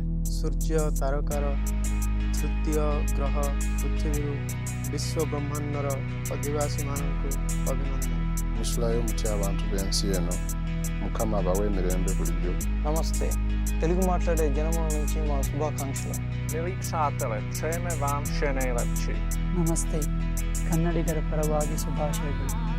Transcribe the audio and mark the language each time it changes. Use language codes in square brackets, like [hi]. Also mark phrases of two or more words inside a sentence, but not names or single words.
[or] ସୂର୍ଯ୍ୟ ତାରକାର ତୃତୀୟ ଗ୍ରହ ପୃଥିବୀରୁ ବିଶ୍ୱ ବ୍ରହ୍ମାଣ୍ଡର ଅଧିବାସୀମାନଙ୍କୁ ଅଭିନନ୍ଦନ. [lg] Muslayo muti abantu b'ensi eno mukama abaweemirembe bulijjo. [te] నమస్తే తెలుగు మాట్లాడే జనముల నుంచి మా శుభాకాంక్షలు. [cs] Milí přátelé, přejeme vám vše nejlepší. [kn] ನಮಸ್ತೆ ಕನ್ನಡಿಗರ ಪರವಾಗಿ ಶುಭಾಶಯಗಳು.